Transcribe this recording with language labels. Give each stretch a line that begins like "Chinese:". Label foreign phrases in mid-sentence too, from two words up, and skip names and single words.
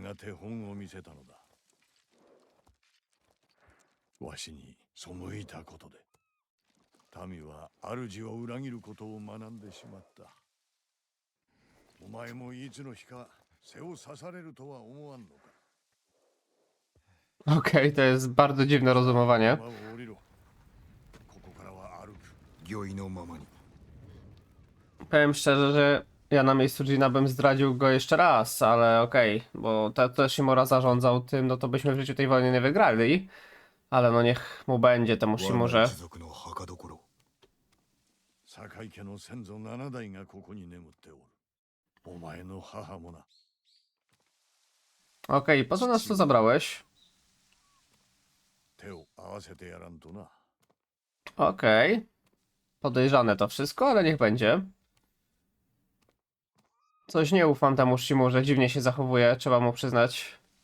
Japanese: 前が手本を見せたのだ。わしに背いたことで、民は主を裏切ることを学んでしまった。お前もいつの日か背を刺されるとは思わんのか。
Polish: Okej, to jest bardzo dziwne rozumowanie.
Japanese: 馬を降りろ。ここからは歩く。御意のままに。
Polish: Powiem szczerze, że ja na miejscu Gina bym zdradził go jeszcze raz, ale okej, bo to Shimura zarządzał tym, no to byśmy w życiu tej wojny nie wygrali. Ale no niech mu będzie temu
Japanese: 我が
Polish: Shimurze.
Japanese: 一族の墓所。坂井家の先祖7代がここに眠っておる。お前の母もな。
Polish: Okej, po co nas tu zabrałeś?
Japanese: 手を合わせてやらんとな。
Polish: Okej. Podejrzane to wszystko, ale niech będzie. Coś nie ufam temu Shimurze, dziwnie się zachowuje, trzeba mu przyznać.